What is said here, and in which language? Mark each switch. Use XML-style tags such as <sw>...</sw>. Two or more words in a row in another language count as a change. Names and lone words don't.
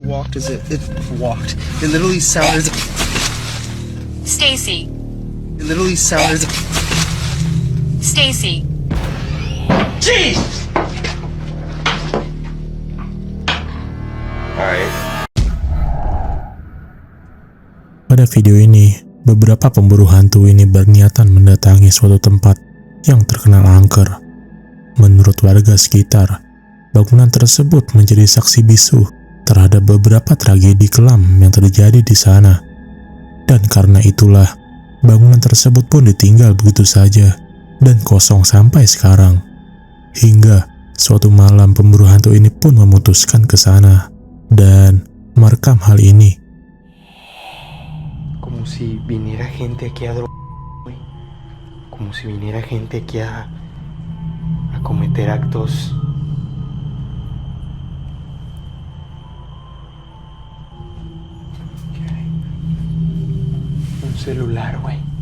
<en>Walked as it walked. It literally sounded. Stacy. It literally sounded. Stacy. Jesus! Alright.</en> <id>Pada video ini, beberapa pemburu hantu ini berniatan mendatangi suatu tempat yang terkenal angker. Menurut warga sekitar, bangunan tersebut menjadi saksi bisu terhadap beberapa tragedi kelam yang terjadi di sana. Dan karena itulah, bangunan tersebut pun ditinggal begitu saja dan kosong sampai sekarang. Hingga suatu malam pemburu hantu ini pun memutuskan ke sana dan merekam hal ini.</id> <es>Como si viniera gente aquí a drogar, como si viniera gente aquí a cometer actos. Un celular, güey.</es>